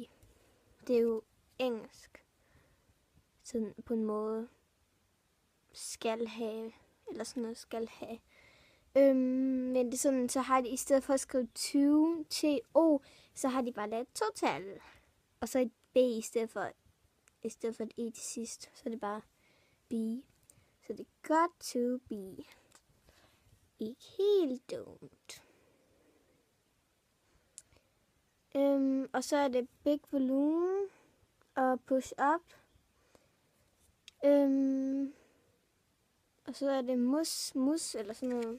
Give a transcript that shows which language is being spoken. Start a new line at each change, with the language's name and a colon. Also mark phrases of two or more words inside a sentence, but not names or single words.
Danish: Det er jo engelsk, sådan på en måde skal have, eller sådan noget skal have. Men det er sådan, så har de i stedet for at skrive 20 T-O, så har de bare lavet total. Og så et B i stedet for et E til sidst, så er det bare B. Så det er
English: got to be.
Danish: Ikke helt dumt. Og så er det
English: big volume
Danish: og
English: push up.
Danish: Og så er det mus eller sådan noget.